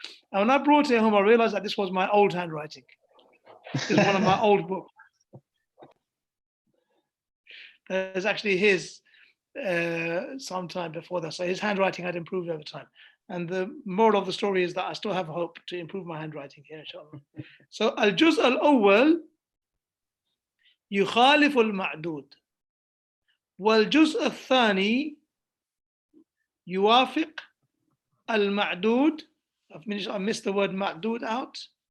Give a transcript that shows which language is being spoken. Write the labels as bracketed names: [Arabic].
[English] And when I brought it home, I realized that this was my old handwriting. This is one of my old books. There's actually his sometime before that. So his handwriting had improved over time. And the moral of the story is that I still have hope to improve my handwriting here, inshallah. [Arabic] So al-juz' al-awwal يخالف المعدود والجزء الثاني يوافق المعدود. [English] I missed the word معدود out.